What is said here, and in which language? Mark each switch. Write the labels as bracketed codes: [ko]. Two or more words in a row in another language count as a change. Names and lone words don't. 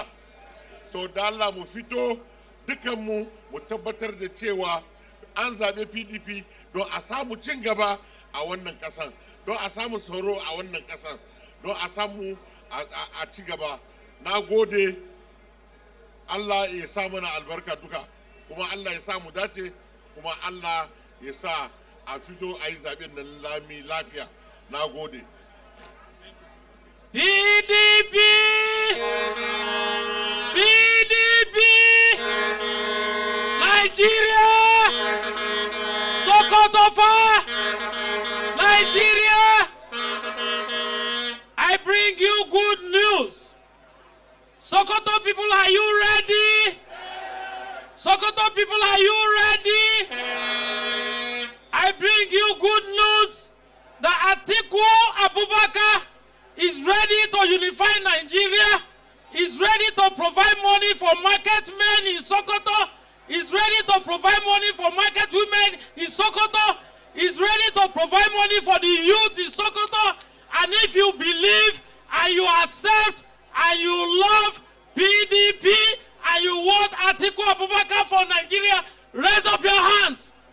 [ha] To da Allah mu fito dukanmu mu tabbatar da cewa an zaɓe PDP don a samu cin gaba a wannan ƙasan, don a samu tsaro a wannan ƙasan, don a samu a ci gaba. Na gode, Allah ya sa mana albarka duka, kuma Allah ya sa mu dace, kuma Allah ya sa a fito a yi zaɓen nan lami lafiya. Na gode. PDP! PDP! Nigeria! Sokoto fa! [en] Nigeria! I bring you good news. Sokoto people, are you ready? Sokoto people, are you ready? I bring you good news that Atiku Abubakar is ready to unify Nigeria, is ready to provide money for market men in Sokoto, is ready to provide money for market women in Sokoto, is ready to provide money for the youth in Sokoto. And if you believe and you accept and you love PDP and you want Atiku Abubakar for Nigeria, raise up your hands.